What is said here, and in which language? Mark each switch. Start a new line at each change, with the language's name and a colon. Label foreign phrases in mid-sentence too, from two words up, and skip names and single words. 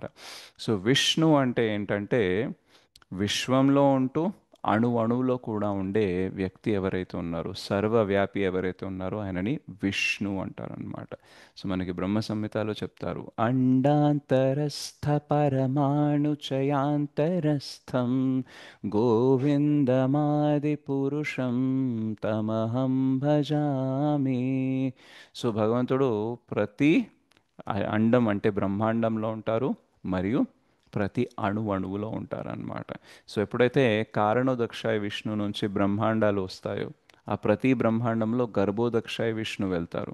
Telugu: సో విష్ణు అంటే ఏంటంటే, విశ్వంలో ఉంటూ అణు అణువులో కూడా ఉండే వ్యక్తి ఎవరైతే ఉన్నారో, సర్వవ్యాపి ఎవరైతే ఉన్నారో ఆయనని విష్ణు అంటారనమాట. సో మనకి బ్రహ్మ సంహితలో చెప్తారు,
Sanskrit: అండాంతరస్థ పరమాణు చయాంతరస్థం గోవిందమాది పురుషం తమహం భజామి.
Telugu: సో భగవంతుడు ప్రతి అండం అంటే బ్రహ్మాండంలో ఉంటారు, మరియు ప్రతి అణువులో ఉంటారన్నమాట. సో ఎప్పుడైతే కారణోదక్షాయ విష్ణు నుంచి బ్రహ్మాండాలు వస్తాయో, ఆ ప్రతి బ్రహ్మాండంలో గర్భోదక్షాయ విష్ణు వెళ్తారు.